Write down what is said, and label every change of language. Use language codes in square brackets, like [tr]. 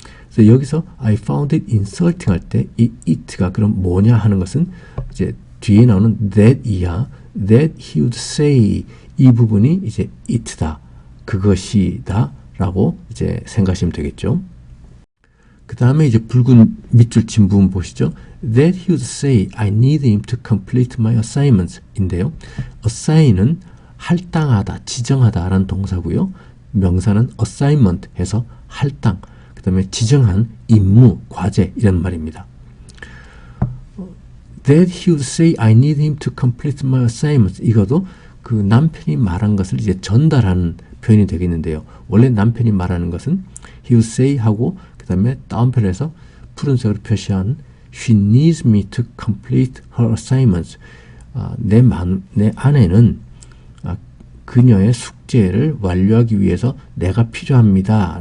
[ko] 그래서 여기서 [en] I found it insulting [ko] 할 때 이 it가 그럼 뭐냐 하는 것은 이제 뒤에 나오는 that 이하 [en] that he would say [ko] 이 부분이 이제 it다. 그것이다 라고 이제 생각하시면 되겠죠. 그 다음에 이제 붉은 밑줄 친 부분 보시죠. [en] That he would say, I need him to complete my assignments [ko] 인데요. assign은 할당하다, 지정하다 라는 동사고요. 명사는 assignment 해서 할당, 그 다음에 지정한 임무, 과제 이런 말입니다. [en] That he would say, I need him to complete my assignments [ko] 이것도 그 남편이 말한 것을 이제 전달하는 표현이 되겠는데요. 원래 남편이 말하는 것은 he would say 하고 그 다음에 다운표를 푸른색으로 표시한 [en] she needs me to complete her assignments. [ko] 내 아내는 그녀의 숙제를 완료하기 위해서 내가 필요합니다.